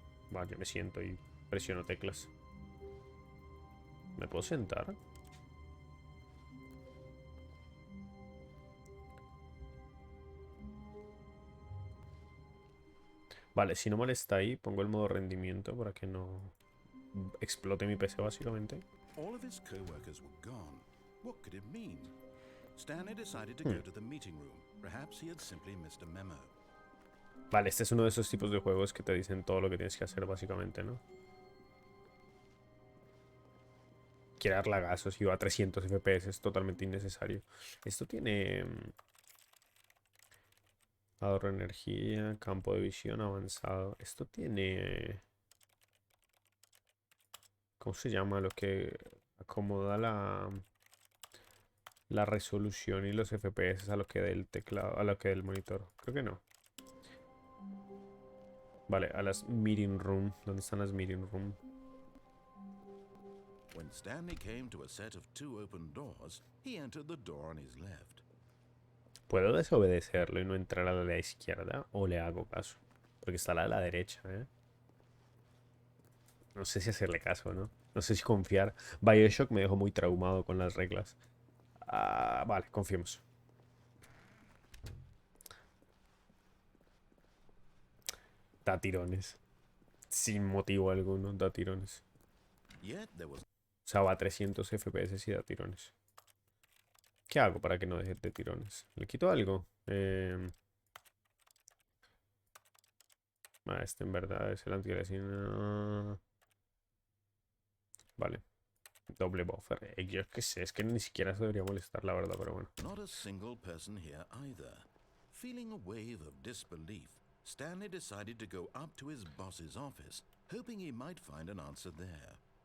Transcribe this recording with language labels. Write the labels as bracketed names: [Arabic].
[Spanish] Vale, yo me siento y presiono teclas. ¿Me puedo sentar? Vale, si no molesta ahí, pongo el modo rendimiento para que no explote mi PC básicamente. [English] All of his co-workers were gone. What could it mean? Stanley decided to Hmm. go to the meeting room. Perhaps he had simply missed a memo. [Spanish] Vale, este es uno de esos tipos de juegos que te dicen todo lo que tienes que hacer básicamente, ¿no? Quiere dar lagazos y va a 300 FPS, es totalmente innecesario. Esto tiene ahorro de energía, campo de visión avanzado. Esto tiene... ¿Cómo se llama? Lo que acomoda la resolución y los FPS a lo que del teclado, a lo que del monitor. Creo que no. Vale, a las meeting room. ¿Dónde están las meeting room? [English] When Stanley came to a set of 2 open doors, he entered the door on his left. [Spanish] ¿Puedo desobedecerlo y no entrar a la de la izquierda? ¿O le hago caso? Porque está la de la derecha, ¿eh? No sé si hacerle caso, ¿no? No sé si confiar. Bioshock me dejó muy traumado con las reglas. Ah, vale, confiemos. Da tirones. Sin motivo alguno, da tirones. [English] Yet there was [Spanish] O sea, va a 300 FPS y da tirones. ¿Qué hago para que no deje de tirones? ¿Le quito algo? Este en verdad es el antialergia. Vale. Doble buffer. Yo qué sé, es que ni siquiera se debería molestar, la verdad, pero bueno. [English] not a single person here either. Feeling a wave of disbelief, Stanley decided to go up to his boss's office, hoping he might find an answer there.